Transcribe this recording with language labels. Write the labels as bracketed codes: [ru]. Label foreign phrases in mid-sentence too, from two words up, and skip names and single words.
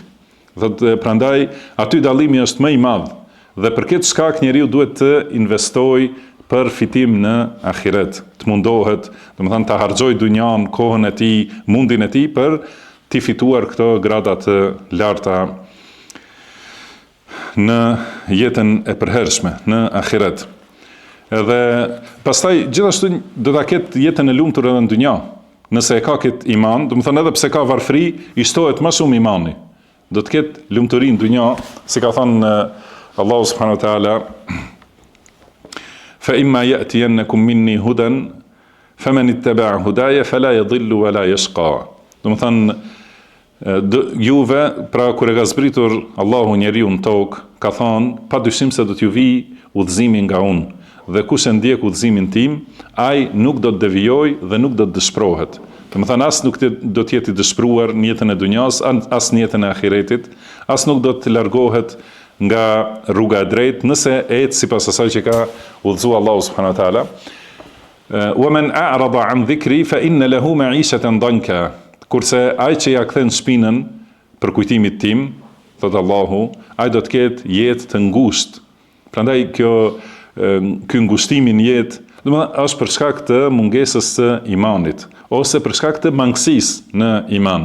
[sq] Thotë prandaj aty dallimi është më i madh, dhe për këtë shkak njeriu duhet të investojë për fitim në ahiret, të mundohet, do të thonë ta harxojë dunjan, kohën e tij, mundin e tij për të fituar këto grada të larta në jetën e përhershme, në ahiret. Edhe pastaj gjithashtu do ta ketë jetën e lumtur edhe në dunja. Nëse e ka këtë iman, do të thonë edhe pse ka varfëri, i shtohet më shumë imani. Do të ketë lumturi në dunja, si ka thënë [ar] الله سبحانه وتعالى فإما يأتينكم مني هدى فمن تبع هداي فلا يضل ولا يشقى. [sq] Do të thonë juve, pra kur e ka zbritur Allahu njeriu në tokë, ka thënë padyshim se do t'ju vijë udhëzimi nga unë, dhe kush e ndjek udhëzimin tim, ai nuk do të devijojë dhe nuk do të dëshpërohet. Do të thonë as nuk do të jetë i dëshpëruar në jetën e dunjas, as në jetën e ahiretit, as nuk do të largohet nga rruga e drejtë nëse ecë sipas asaj që ka udhëzuar [ar] الله سبحانه وتعالى. ومن أعرض عن ذكري فإن له معيشة ضنكا. [sq] Kurse ai që ja kthen shpinën për kujtimit tim, thot Allahu, ai do të ketë jetë të ngushtë. Prandaj ky ngushtimi në jetë, domethënë është për shkak të mungesës së imanit ose për shkak të mangësisë në iman.